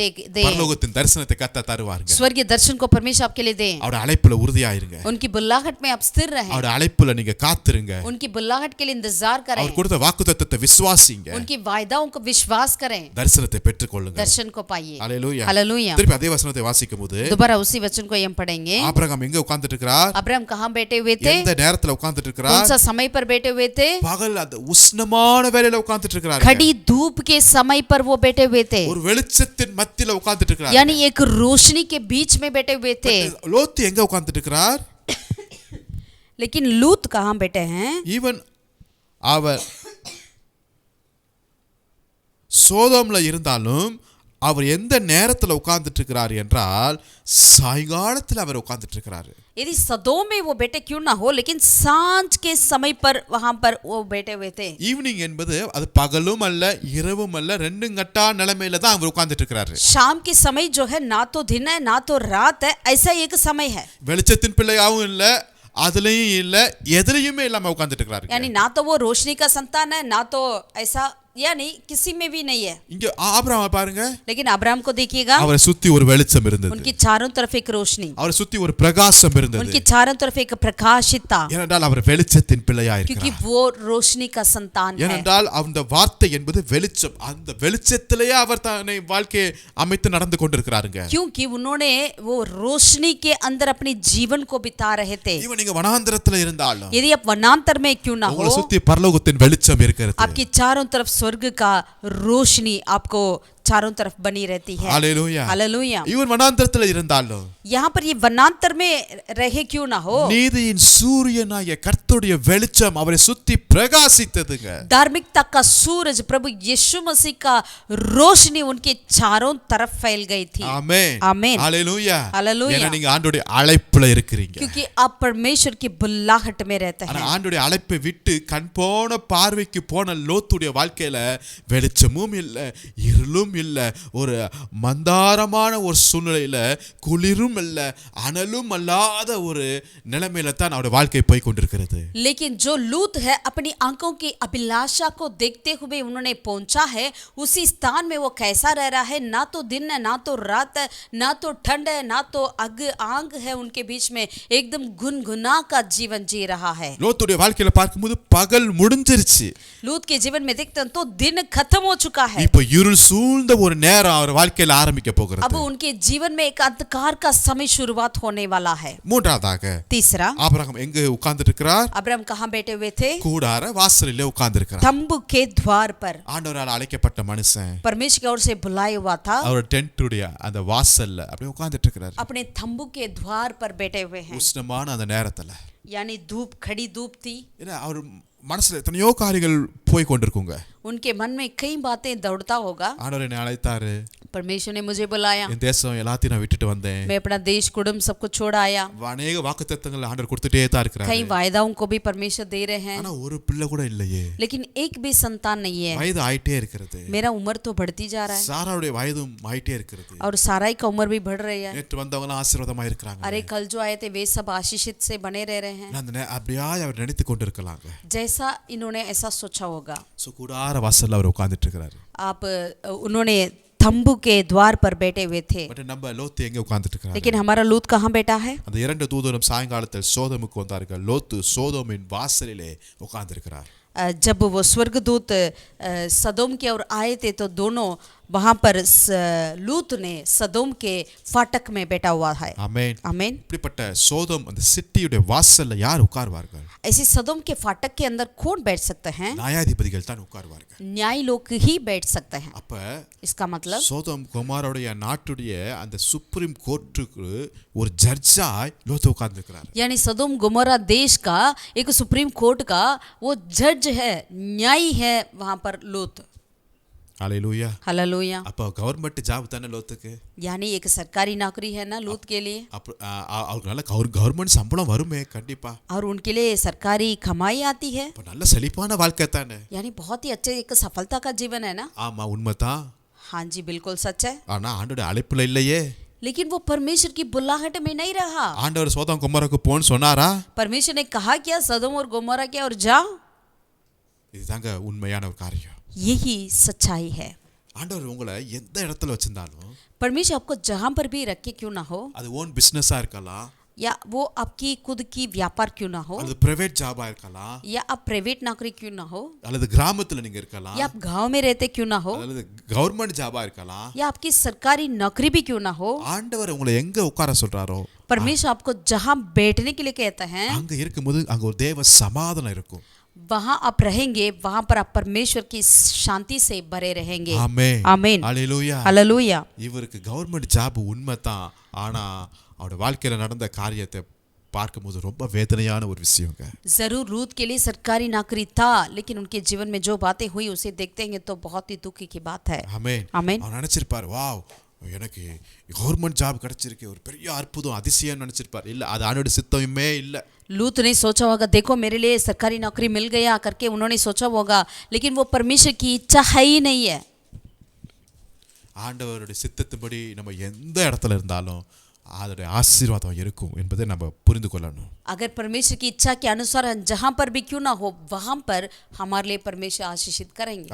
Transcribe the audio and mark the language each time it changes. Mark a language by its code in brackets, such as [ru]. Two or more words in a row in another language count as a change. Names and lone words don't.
[ta] பரலோகத்தின் தரிசனத்தை கர்த்தர் தருவாருங்க. [hi] स्वर्गीय दर्शन को परमेश्वर आपके लिए दे. [ta] அவருடைய அழைப்புல உறுதியாயிருங்க. [hi] उनकी बुलाहट में आप स्थिर रहें. [ta] அவருடைய அழைப்புல நீங்க காத்திருங்க. [hi] उनकी बुलाहट के लिए इंतजार करें. [ta] அவர் கொடுத்த வாக்குத்தத்தத்தை விசுவாசிங்க. [hi] उनकी वायदाओं को विश्वास करें. [ta] தரிசனத்தை பெற்றுக்கொள்ளுங்க. [hi] दर्शन को पाइए. [ta] ஹalleluya. [hi] हालेलुया. [ta] திருப்பி அதே வசனத்தை வாசிக்கும்போது [hi] दोबारा उसी वचन को हम पढ़ेंगे. [ta] ஆபிரகாம் எங்க உட்கார்ந்துட்டு இருக்கிறார்? [hi] अब्राहम कहां बैठे हुए थे? [ta] எந்த நேரத்துல உட்கார்ந்துட்டு [hi] कौन [ta] இருக்கிறார்? [hi] सा समय पर बैठे हुए थे? [ta] பகல் அந்த உஷ்ணமான வேளையில உட்கார்ந்துட்டு இருக்கிறார். [hi] खड़ी धूप के समय पर वो बैठे हुए थे. [ta] ஒரு வெளிச்சத்தின் மத்தியில உட்கார்ந்துட்டு இருக்கிறார். [hi] यानी एक रोशनी के बीच में बैठे हुए थे. [ta] லோத்து எங்க உட்கார்ந்துட்டு இருக்கிறார்? [hi] लेकिन लूत कहाँ बैठे हैं? [ta] ஈவன் அவர் சோதோம்ல இருந்தாலும் அவர் எந்த நேரத்துல உட்கார்ந்துட்டு இருக்கிறார் என்றால் சாயங்காலத்துல அவர் உட்கார்ந்துட்டு இருக்கிறாரு. [hi] यदि सदोम में वो बैठे क्यों ना हो, लेकिन सांझ के समय पर वहां पर वो बैठे हुए थे. [ta] ஈவினிங் என்பது அது பகலும் அல்ல இரவும் அல்ல, ரெண்டும் கட்டா நிலைமையில தான் அவர் உட்கார்ந்துட்டு இருக்கிறாரு. [hi] शाम के समय जो है ना तो दिन है ना तो रात है, ऐसा एक समय है. [ta] வெளிச்சத்தின் பிள்ளையாவும் இல்ல, அதுலயும் இல்ல, எதுலயுமே இல்லாம உட்கார்ந்துட்டு இருக்கிறாரு. [hi] यानी ना तो वो रोशनी का संतान है, ना तो ऐसा, यानी किसी में भी नहीं है. [ta] இங்க ஆபிரகாமை பாருங்க, [hi] लेकिन अब्राहम को देखिएगा, [ta] அவரை சுத்தி ஒரு வெளிச்சம் இருந்தது, [hi] उनकी चारों तरफ एक रोशनी, [ta] அவரை சுத்தி ஒரு பிரகாசம் இருந்தது. [hi] उनकी चारों तरफ एक प्रकाशिता, [ta] ஏனென்றால் அவர் வெளிச்சத்தின் பிள்ளையா [hi] क्योंकि [ta] இருக்கிறார். [hi] वो रोशनी का संतान है. [ta] ஏனென்றால் அந்த வார்த்தை என்பது வெளிச்சம், அந்த வெளிச்சத்திலேயே அவர் தன்னை வாழ்க்கையை அமைத்து நடந்து கொண்டிருக்கிறாருங்க. [hi] क्योंकि उन्होंने वो रोशनी के अंदर अपने जीवन को बिता रहे थे. [ta] இவன் நீங்க வனாந்தரத்துல இருந்தாலும் [hi] यदि आप वनांतर में क्यों ना [ta] உங்களை [hi] हो, [ta] சுத்தி பரலோகத்தின் வெளிச்சம் இருக்கிறது. [hi] आपकी चारों तरफ स्वर्ग का रोशनी आपको चारों तरफ बनी रहती है. [ta] ஹalleluya. [hi] हालेलुया. [ta] இவன் வனாந்தரத்துல இருந்தாலும் [hi] यहाँ पर ये वनांतर में रहे क्यों ना हो, [ta] நீதியின் சூரியனாகிய கர்த்தருடைய வெளிச்சம் அவரை சுத்தி பிரகாசித்ததுங்க. [hi] धार्मिकता का सूरज प्रभु यीशु मसीह का रोशनी उनके चारों तरफ फैल गई थी. [ta] ஆமென். ஆமென். ஹalleluya. ஹalleluya. ஏன்னா நீங்க ஆண்டவருடைய அழைப்புல இருக்கிறீங்க. [hi] क्योंकि आप परमेश्वर की बुल्लाहट में रहते [ta] ஆனா [hi] हैं. [ta] ஆண்டவருடைய அழைப்பை விட்டு கண் போன பார்வைக்கு போன லோத்துடைய வாழ்க்கையில வெளிச்சமும் இல்ல, இருளும் இல்ல, ஒரு மந்தாரமான ஒரு சூழ்நிலையில குளிரும் இல்ல, அனலும் அல்லாத ஒரு நிலைமையில தான் அவருடைய வாழ்க்கை போய் கொண்டிருக்கிறது. [hi] लेकिन जो लूत है अपनी आंखों की अभिलाषा को देखते हुए उन्होंने पहुंचा है, उसी स्थान में वो कैसा रह रहा है, ना तो दिन है ना तो रात है, ना तो ठंड है ना तो आग है, उनके बीच में एकदम गुनगुना का जीवन जी रहा है. [ta] லோத்துடைய வாழ்க்கையில பார்க்கும்போது பகல் முடிஞ்சிருச்சு, [hi] लूत के जीवन में देखते हैं तो दिन खत्म हो चुका है. [ta] இப்போ இருள் சூழ்ந்த ஒரு நேரம் அவர் வாழ்க்கையில ஆரம்பிக்க [hi] अब [ta] போகிறது. [hi] उनके जीवन में एक अंधकार का समय शुरुआत होने वाला है. [ta] மூன்றாவதாக [hi] तीसरा, [ta] ஆபிரகாம் எங்க உட்கார்ந்துட்டு இருக்கிறார்? [hi] अब्राहम कहाँ बैठे हुए थे? [ta] கூடார வாசலிலே உட்கார்ந்து இருக்கிறார். [hi] तंबू के द्वार पर. [ta] ஆண்டவரால் அழைக்கப்பட்ட மனுஷன் [hi] परमेश्वर की ओर से बुलाया हुआ था, [ta] அவர் டென்ட்டுடைய அந்த வாசல்ல அப்படியே உட்கார்ந்துட்டு இருக்கிறார். [hi] अपने तंबू के द्वार पर बैठे हुए हैं. [ta] உஷ்ணமான அந்த நேரத்துல [hi] यानी धूप, खड़ी धूप थी. [ta] ஏன்னா அவர் மனசுல எத்தனையோ காரியங்கள் போய் கொண்டிருக்குங்க. [hi] उनके मन में कई बातें दौड़ता होगा. [ta] ஆண்டவர் என்னை அழைத்தாரு, [hi] परमेश्वर ने मुझे बुलाया, [ta] என் தேசம் எல்லாத்தையும் நான் விட்டுட்டு வந்தேன். [hi] मैं अपना देश कुटुंब सब कुछ छोड़ आया. [ta] அநேக வாக்குத்தத்தங்கள் ஆண்டவர் கொடுத்துட்டே தான் இருக்கிறாரு. [hi] कई वायदाओं को भी परमेश्वर दे रहे हैं, [ta] ஆனா ஒரு பிள்ளை கூட இல்லையே. [hi] लेकिन एक भी संतान नहीं है. [ta] வயது ஆயிட்டே இருக்கிறது. [hi] मेरा उम्र तो बढ़ती जा रहा है [ta] சாராவுடைய வயதும் ஆயிட்டே இருக்கிறது. [hi] और साराई का उम्र भी बढ़ रही है. [ta] நேற்று வந்தவங்க ஆசீர்வாதமா இருக்கிறாங்க. [hi] अरे कल जो आए थे वे सब आशीषित से बने रह रहे हैं. [ta] அந்த அப்படியே அவர் நினைத்து கொண்டிருக்கலாங்க. [hi] जैसा इन्होंने ऐसा सोचा होगा. [ta] சோ கூடார வாசல்ல அவர் உட்கார்ந்துட்டு இருக்கிறாரு. [hi] आप उन्होंने तंबू के द्वार पर बैठे हुए थे, [ta] பட் நம்ம லோத்து எங்க உட்கார்ந்துட்டு இருக்கிறாரு? [hi] लेकिन हमारा लूत कहाँ बैठा है? [ta] அந்த இரண்டு தூதரும் சாயங்காலத்தில் சோதோமுக்கு வந்தார்கள். லோத்து சோதோமின் வாசலிலே உட்கார்ந்திருக்கிறார். [hi] जब वो स्वर्गदूत सदोम की ओर आए थे तो दोनों वहां पर लूत ने सदोम के फाटक में बैठा हुआ है. [ta] ஆமென். [hi] आमीन. [ta] இப்படிப்பட்ட சோதோம் அந்த சிட்டியுடைய வாசல்ல யார் உட்கார்வார்கள்? [hi] ऐसे सदोम के फाटक के अंदर कौन बैठ सकते हैं? [ta] நியாயாதிபதிகள் தான் உட்கார்வார்கள். [hi] न्याय लोग ही बैठ सकते हैं. [ta] அப்ப [hi] इसका मतलब [ta] சோதோம் குமாரோடைய நாட்டுடைய அந்த [en] supreme court [ta] ஒரு ஜட்ஜாய் லோத்து உட்கார்ந்திருக்கிறார். [hi] यानी सदोम गोमोरा देश का एक [en] supreme court [hi] का वो जज है, न्यायी है वहां पर लूत. [ta] ஹalleluya. [hi] हालेलुया. [ta] அப்ப [en] government job [ta] தானே லோத்துக்கு. [hi] यानी एक सरकारी नौकरी है ना लूत के लिए, [ta] அப்ப அவருக்கு நல்ல கவர்மெண்ட் சம்பளம் வருமே கண்டிப்பா. [hi] और उनके लिए सरकारी कमाई आती है. [ta] அப்ப நல்ல செழிப்பான வாழ்க்கை தானே. [hi] यानी बहुत ही अच्छे एक सफलता का जीवन है ना. [ta] ஆமா உண்மைதான். [hi] हाँ जी बिल्कुल सच है. [ta] ஆனா ஆண்டோட அழைப்புல இல்லையே. [hi] लेकिन वो परमेश्वर की बुलाहट में नहीं रहा. [ta] ஆண்டவர் சோதோம் குமாருக்கு போன்னு சொன்னாரா? [hi] परमेश्वर ने कहा क्या सदोम और गोमोरा क्या और जाओ? [ta] இதுதாங்க உண்மையான ஒரு காரியம். [hi] यही सच्चाई है. [ta] ஆண்டவர் உங்களை எந்த இடத்துல வச்சிருந்தாலும் [hi] परमेश्वर आपको जहां पर भी रखे क्यों ना हो, [ta] அது [en] own business [ta] இருக்கலாம், [hi] या वो आपकी खुद की व्यापार क्यों ना हो, [ta] அல்லது [en] private job [ta] இருக்கலாம், [hi] या आप प्राइवेट नौकरी क्यों ना हो, [ta] அல்லது கிராமத்துல நீங்க இருக்கலாம், [hi] या आप गांव में रहते क्यों ना हो, [ta] அல்லது [en] government job [ta] இருக்கலாம். [hi] या आपकी सरकारी नौकरी भी क्यों ना हो, [ta] ஆண்டவர் உங்களை எங்க உட்கார சொல்றாரோ [hi] परमेश्वर आपको जहां बैठने के लिए कहते हैं [ta] அங்க இருக்கும்போது அங்க ஒரு தேவ சமாதானம் இருக்கும். [hi] वहां आप रहेंगे, वहां पर आप परमेश्वर की शांति से भरे रहेंगे. [ta] ஆமென். [hi] आमीन. [ta] ஹalleluya. [hi] हालेलुया. [ta] இவருக்கு [en] government job [ta] உண்மைதான். ஆனா அவருடைய வாழ்க்கையில நடந்த காரியத்தை பார்க்கும்போது ரொம்ப வேதனையான ஒரு விஷயங்க. [hi] जरूर रूत के लिए सरकारी नौकरी था, लेकिन उनके जीवन में जो बातें हुई उसे देखते हैं तो बहुत ही दुख की बात है। [ta] ஆமென். ஆமென். அவர் நினைச்சிருப்பார், வாவ் எனக்கு [en] government job [ta] கிடைச்சிருக்கு, ஒரு பெரிய அற்புதம் அதிசயம் நினைச்சிருப்பார். இல்ல, அது ஆண்டவருடைய சித்தமே இல்ல. [hi] लूत ने सोचा होगा देखो मेरे लिए सरकारी नौकरी मिल गया करके उन्होंने सोचा होगा, लेकिन वो परमेश्वर की इच्छा है ही नहीं है। [ta] ஆண்டவருடைய சித்தத்தின்படி நம்ம எந்த இடத்துல இருந்தாலும் அதோடைய ஆசீர்வாதம் இருக்கும் என்பதை நம்ம புரிந்து கொள்ளணும். [hi] अगर परमेश्वर की इच्छा के अनुसार जहाँ पर भी क्यों ना हो वहाँ पर हमारे लिए परमेश्वर आशीषित करेंगे।